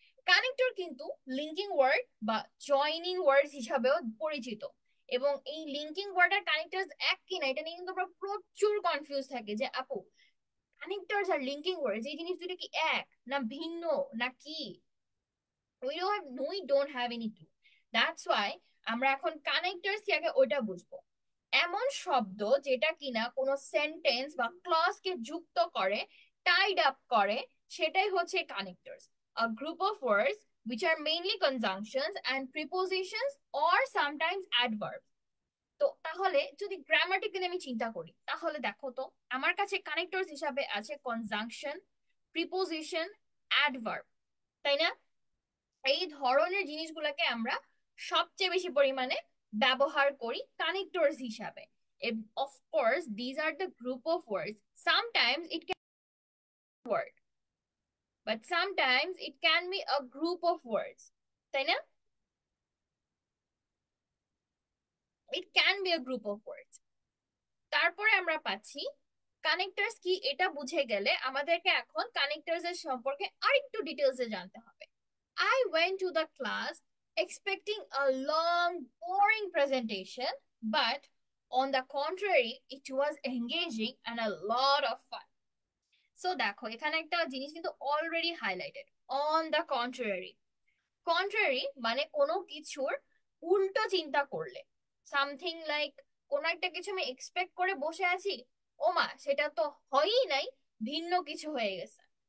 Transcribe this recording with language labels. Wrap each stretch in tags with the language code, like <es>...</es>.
<bn>Connector কিন্তু linking word বা joining word হিসাবেও পরিচিত, এবং এই লিঙ্কিং ওয়ার্ড আর কানেক্টরস এক কিনা এটা নিয়ে কিন্তু আমরা প্রচুর কনফিউজ থাকি যে আপু কানেক্টরস আর লিঙ্কিং ওয়ার্ডস এই জিনিস দুটো কি এক না ভিন্ন না কি,</bn> <en>we don't have any clue. That's why</en> <bn>আমরা এখন কানেক্টরস কি আগে ওইটা বুঝবো। এমন শব্দ যেটা কিনা কোনো সেন্টেন্স বা ক্লজ কে যুক্ত করে, টাইড আপ করে, সেটাই হচ্ছে connectors.</bn> <en>A group of words which are mainly conjunctions and prepositions or sometimes adverbs.</en> <bn>তো তাহলে যদি গ্রামাটিক্যালি আমি চিন্তা করি, তাহলে দেখো তো আমার কাছে কানেক্টরস হিসাবে আছে কনজাংশন, প্রিপোজিশন, অ্যাডভার্ব, তাই না? এই ধরনের জিনিসগুলোকে আমরা সবচেয়ে বেশি পরিমাণে ব্যবহার করি কানেক্টরস হিসাবে।</bn> <en>Of course these are the group of words, sometimes it can word but sometimes it can be a group of words, তাই না? It can be a group of words.</en> <bn>তারপরে আমরা পাচ্ছি কানেক্টরস কি, এটা বুঝে গেলে আমাদেরকে এখন কানেক্টরস এর সম্পর্কে আরেকটু ডিটেলসে জানতে হবে।</bn> <en>I went to the class expecting a long, boring presentation, but on the contrary, it was engaging and a lot of fun.</en> <bn>So দেখো এখানে একটা জিনিস কিন্তু already highlighted,</bn> <en>On the contrary.</en> <bn>Contrary মানে কোনো কিছুর উল্টো চিন্তা করলে,</bn> <en>something like</en> <bn>কোন একটা কিছু আমি এক্সপেক্ট করে বসে আছি, ওমা সেটা তো হয়ই নাই, ভিন্ন কিছু হয়ে গেছে।</bn>